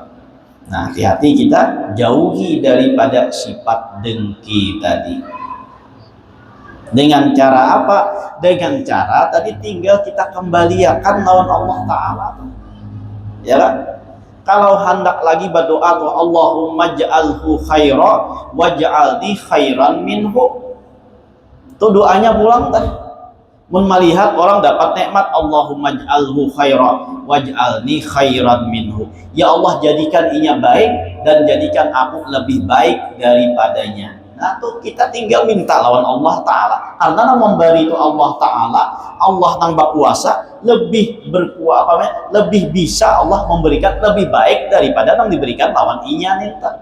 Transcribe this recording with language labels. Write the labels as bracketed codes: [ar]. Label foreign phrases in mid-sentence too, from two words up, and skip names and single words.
[bjn] Nah, hati-hati kita jauhi daripada sifat dengki tadi. Dengan cara apa? Dengan cara tadi tinggal kita kembalikan lawan Allah Ta'ala, ya kan? Kalau hendak lagi berdoa tuh, [ar] اللهم اجعله خيرا واجعلني خيرا منه, [bjn] tuh doanya pulang teh. Mun melihat orang dapat nikmat, [ar] اللهم اجعله خيرا واجعلني خيرا منه, [bjn] ya Allah jadikan inya baik dan jadikan aku lebih baik daripadanya. Nah tuh kita tinggal minta lawan Allah Ta'ala, karena nang memberi itu Allah Ta'ala, Allah nang berkuasa lebih berkuasa, lebih bisa Allah memberikan lebih baik daripada nang diberikan lawan inya minta.